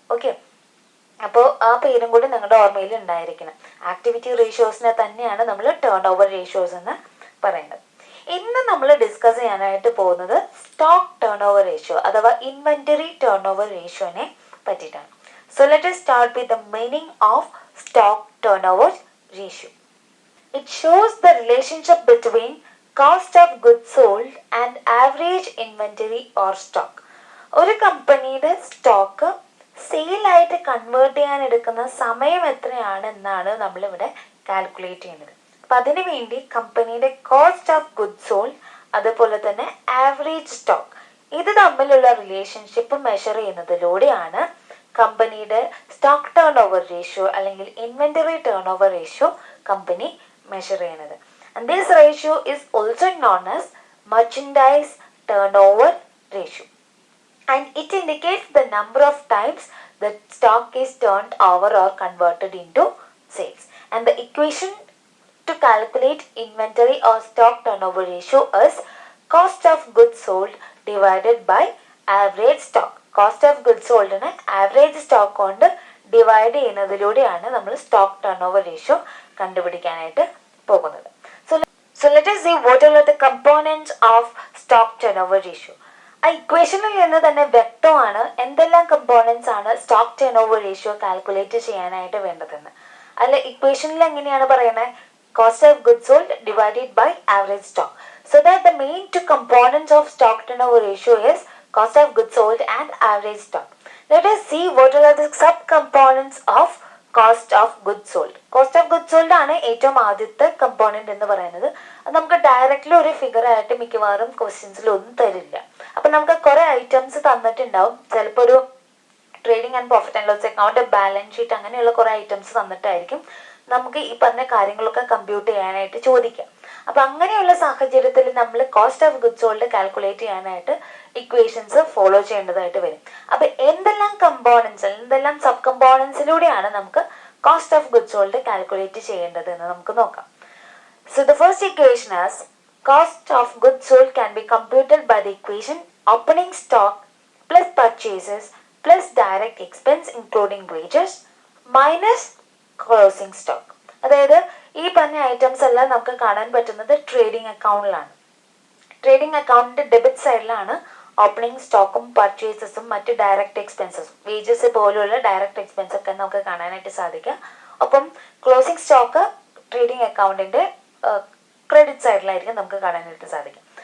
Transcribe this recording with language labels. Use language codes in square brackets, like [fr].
[ml] Okay, അപ്പോൾ ആ പേരും കൂടി നിങ്ങളുടെ ഓർമ്മയിൽ ഉണ്ടായിരിക്കണം. ആക്ടിവിറ്റി റേഷ്യോസിനെ തന്നെയാണ് നമ്മൾ ടേൺ ഓവർ റേഷ്യോസ് എന്ന് പറയുന്നത്. ഇന്ന് നമ്മൾ ഡിസ്കസ് ചെയ്യാനായിട്ട് പോകുന്നത് സ്റ്റോക്ക് ടേൺ ഓവർ റേഷ്യോ അഥവാ ഇൻവെന്ററി ടേൺ ഓവർ റേഷ്യോനെ പറ്റിയിട്ടാണ്. [en] So let us start with the meaning of stock turnover ratio. It shows the relationship between cost of goods sold and average inventory or stock. [ml] ഒരു കമ്പനിയുടെ stock സെയിലായിട്ട് convert ചെയ്യാൻ എടുക്കുന്ന സമയം എത്രയാണ് എന്നാണ് നമ്മളിവിടെ കാൽക്കുലേറ്റ് ചെയ്യുന്നത്. അപ്പം അതിനു വേണ്ടി കമ്പനിയുടെ കോസ്റ്റ് ഓഫ് ഗുഡ്സ് സോൾഡ് അതുപോലെ തന്നെ ആവറേജ് സ്റ്റോക്ക് ഇത് തമ്മിലുള്ള റിലേഷൻഷിപ്പ് മെഷർ ചെയ്യുന്നതിലൂടെയാണ് കമ്പനിയുടെ സ്റ്റോക്ക് ടേൺ ഓവർ റേഷ്യോ അല്ലെങ്കിൽ inventory turn over ratio company measure ചെയ്യുന്നത്. [en] And this ratio is also known as merchandise turnover ratio and it indicates the number of times the stock is turned over or converted into sales. And the equation to calculate inventory or stock turnover ratio is cost of goods sold divided by average stock. [ml] Cost of goods sold നെ average stock കൊണ്ട് divide ചെയ്യുന്നതിലൂടെയാണ് നമ്മൾ stock turn over ratio കണ്ടുപിടിക്കാനായിട്ട് പോകുന്നത്. [en] So let us see what are the components of stock turnover ratio. [ml] ആ ഇക്വേഷനിൽ നിന്ന് തന്നെ വ്യക്തമാണ് എന്തെല്ലാം കമ്പോണൻസ് ആണ് stock turn over ratio calculate ചെയ്യാനായിട്ട് വേണ്ടതെന്ന്. അല്ല, ഇക്വേഷനിൽ എങ്ങനെയാണ് പറയുന്നത്? Cost of goods sold divided by average stock. [en] So that the main 2 components of stock turnover ratio is cost of goods sold and average stock. Let us see what are the sub components of cost of goods sold. [ml] Cost of goods sold ആണ് ഏറ്റവും ആദ്യത്തെ component എന്ന് പറയുന്നത്. അത് നമുക്ക് directly ഒരു figure ആയിട്ട് മിക്കവാറും ക്വസ്റ്റ്യൻസിൽ ഒന്നും തരില്ല. അപ്പം നമുക്ക് കുറേ ഐറ്റംസ് തന്നിട്ടുണ്ടാവും. ചിലപ്പോൾ ഒരു trading and profit and loss account, balance sheet, അങ്ങനെയുള്ള കുറേ ഐറ്റംസ് തന്നിട്ടായിരിക്കും നമുക്ക് ഈ പറഞ്ഞ കാര്യങ്ങളൊക്കെ കമ്പ്യൂട്ട് ചെയ്യാനായിട്ട് ചോദിക്കാം. അപ്പം അങ്ങനെയുള്ള സാഹചര്യത്തിൽ നമ്മൾ cost of goods sold calculate ചെയ്യാനായിട്ട് ഇക്വേഷൻസ് ഫോളോ ചെയ്യേണ്ടതായിട്ട് വരും. അപ്പം എന്തെല്ലാം കമ്പോണൻസ്, എന്തെല്ലാം സബ് കമ്പോണൻസിലൂടെയാണ് നമുക്ക് cost of goods sold calculate ചെയ്യേണ്ടത് എന്ന് നമുക്ക് നോക്കാം. [en] So the first equation is cost of goods sold can be computed by the equation opening stock plus purchases plus direct expense including wages minus closing stock. [ml] അതായത് ഈ പറഞ്ഞ items എല്ലാം നമുക്ക് കാണാൻ പറ്റുന്നത് ട്രേഡിംഗ് അക്കൗണ്ടിലാണ്. ട്രേഡിംഗ് അക്കൗണ്ടിന്റെ ഡെബിറ്റ് സൈഡിലാണ് opening സ്റ്റോക്കും പർച്ചേസസും മറ്റ് ഡയറക്റ്റ് എക്സ്പെൻസസും, വേജസ് പോലുള്ള ഡയറക്റ്റ് എക്സ്പെൻസ് ഒക്കെ നമുക്ക് കാണാനായിട്ട് സാധിക്കുക. ഒപ്പം ക്ലോസിംഗ് സ്റ്റോക്ക് ട്രേഡിംഗ് അക്കൗണ്ടിന്റെ ക്രെഡിറ്റ് സൈഡിലായിരിക്കും നമുക്ക് കാണാനായിട്ട് സാധിക്കും.